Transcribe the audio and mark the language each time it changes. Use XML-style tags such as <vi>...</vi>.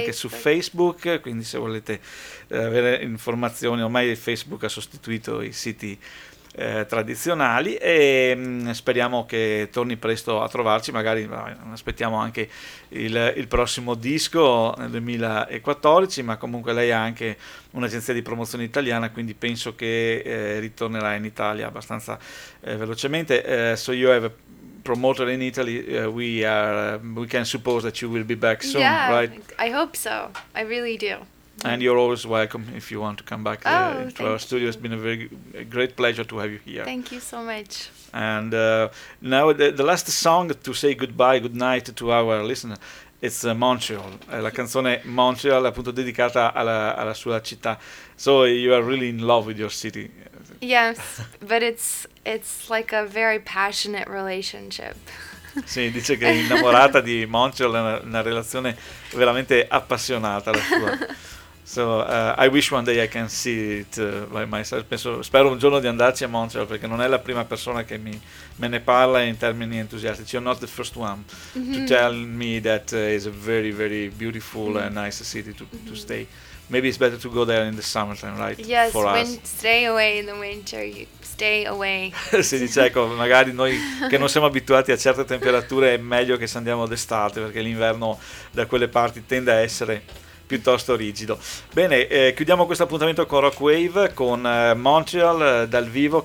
<it>Anche su Facebook, quindi se volete avere informazioni, ormai Facebook ha sostituito i siti tradizionali e speriamo che torni presto a trovarci, magari aspettiamo anche il prossimo disco nel 2014, ma comunque lei ha anche un'agenzia di promozione italiana, quindi penso che ritornerà in Italia abbastanza velocemente.</it> <en>So you have a promoter in Italy, we can suppose that you will be back soon, yeah, right? I hope so, I really do. And you're always welcome if you want to come back to our studio. It's been a great pleasure to have you here. Thank you so much. And now the last song to say goodbye, good night to our listener, it's Montreal.</en> <it>La canzone Montreal, appunto, dedicata alla sua città.</it> <en>So you are really in love with your city. Yes, but it's like a very passionate relationship.</en> <it>Sì, dice che è innamorata di Montreal, è una relazione veramente appassionata la sua.</it> <en>So I wish one day I can see it by myself.</en> <it>Spero un giorno di andarci a Montreal, perché non è la prima persona che me ne parla in termini entusiastici.</it> <en>You're not the first one to tell me that is a very, very beautiful and nice city to stay. Maybe it's better to go there in the summertime, right? Yes, stay away in the winter, you stay away.</en> <it>Si dice, ecco, magari noi che non siamo abituati a certe temperature è meglio che se andiamo d'estate, perché l'inverno da quelle parti tende a essere piuttosto rigido. Bene, chiudiamo questo appuntamento con Rockwave, con Montreal dal vivo.</it>